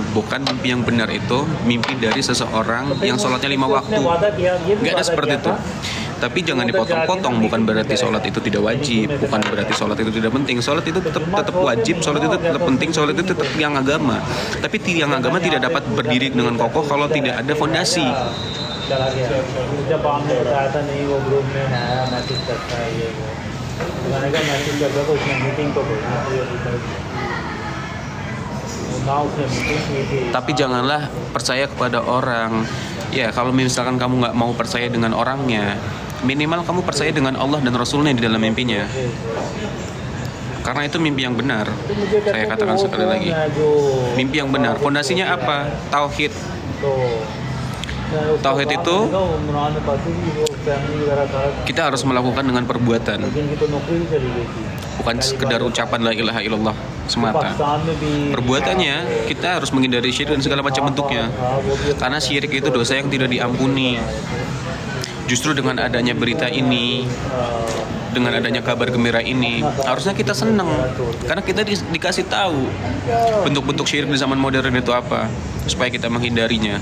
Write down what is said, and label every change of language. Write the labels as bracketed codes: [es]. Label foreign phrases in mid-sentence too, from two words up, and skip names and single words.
[id] Bukan mimpi yang benar itu mimpi dari seseorang yang sholatnya 5 waktu. Gak ada seperti itu. Tapi jangan dipotong-potong. Bukan berarti sholat itu tidak wajib, bukan berarti sholat itu tidak penting. Sholat itu tetap wajib, sholat itu tetap penting, sholat itu tetap tiang agama. Tapi tiang agama tidak dapat berdiri dengan kokoh kalau tidak ada fondasi. [hi] चला गया। जब आपने बताया था नहीं वो ग्रुप में है मैसेज करता है ये वो, तो मैंने कहा मैसेज करता तो उसने मीटिंग को भेजना चाहिए अभी तक। ना उसने मीटिंग की थी। [id] Tapi janganlah percaya kepada orang. Ya, kalau misalkan kamu nggak mau percaya dengan orangnya, minimal kamu percaya dengan Allah dan Rasulnya di dalam mimpinya. Karena itu mimpi yang benar. [hi] तो मुझे कहते [id] Saya [hi] हैं कि [id] katakan [hi] वो [id] sekali [hi] कौन [id] lagi. [hi] है जो [id] Mimpi yang benar. Fondasinya apa? Tauhid. [hi] तो [id] Tauhid itu [hi] उमरान में पाती थी वो फैमिली वगैरह था, [id] kita harus melakukan dengan perbuatan, [hi] लेकिन की तो नौकरी भी चली गई थी। [id] bukan sekedar ucapan [ar] لا إله إلا الله [id] semata. [hi] पाकिस्तान में भी [id] Perbuatannya kita harus menghindari syirik dan segala macam bentuknya. Karena syirik itu dosa yang tidak diampuni. Justru dengan adanya berita ini, dengan adanya kabar gembira ini, harusnya kita senang. Karena kita dikasih tahu bentuk-bentuk syirik di zaman modern itu apa, supaya kita menghindarinya.